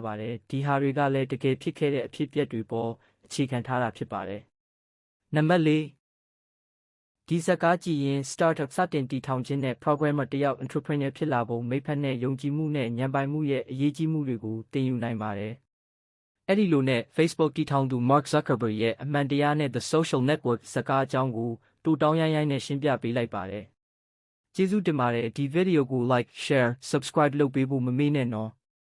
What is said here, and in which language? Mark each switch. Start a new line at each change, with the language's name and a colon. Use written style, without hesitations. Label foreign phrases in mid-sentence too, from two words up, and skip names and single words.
Burmese: ပါတယ်။ဒီဟာတွေကလည်းတကယ်ဖြစ်ခဲ့တဲ့အဖြစ်အပျက်တွေပေါ်အခြေခံထားတာဖြစ်ပါတယ်။နံပါတ်4ဒီဇာတ်ကားကြည့်ရင် startup စတင်တည်ထောင်ခြင်းနဲ့ programmer တယောက် entrepreneur ဖြစ်လာပုံမိတ်ဖက်နဲ့ယုံကြည်မှုနဲ့ဉာဏ်ပိုင်မှုရဲ့အရေးကြီးမှုတွေကိုသင်ယူနိုင်ပါတယ်။အဲ့ဒီလိုနဲ့ Facebook တည်ထောင်သူ Mark Zuckerberg ရဲ့အမှန်တရားနဲ့ The Social Network ဇာတ်ကားအကြောင်းကိုတူတောင်းရိုင်းနဲ့ရှင်းပြပေးလိုက်ပါတယ်။ကျေးဇူးတင်ပါတယ်ဒီဗီဒီယိုကို
English: like share subscribe
Burmese: လုပ်ပေးဖို့မမေ့နဲ့နော်။